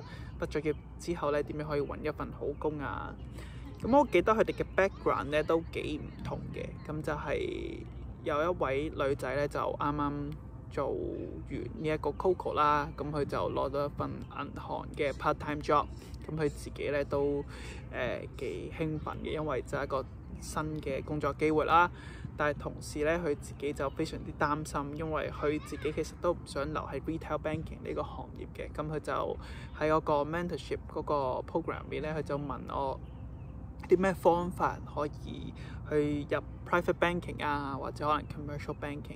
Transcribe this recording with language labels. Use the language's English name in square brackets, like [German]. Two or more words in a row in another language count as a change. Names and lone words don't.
[Cantonese] 畢咗業之後咧，點樣可以揾一份好工啊？咁我記得佢哋嘅 background 咧都幾唔同嘅，咁就係有一位女仔咧就啱啱做完呢一個 Coco 啦，咁佢就攞到一份銀行嘅 [English] part-time job， [Cantonese] 咁佢自己咧都幾興奮嘅，因為就係一個新嘅工作機會啦。但係同時咧，佢自己就非常之擔心，因為佢自己其實都唔想留喺 [English] retail banking [Cantonese] 呢個行業嘅。咁佢就喺嗰個 mentorship 嗰個 program 入面咧，佢就問我啲咩方法可以去入 [English] private banking [Cantonese] 啊，或者可能 [English] commercial banking。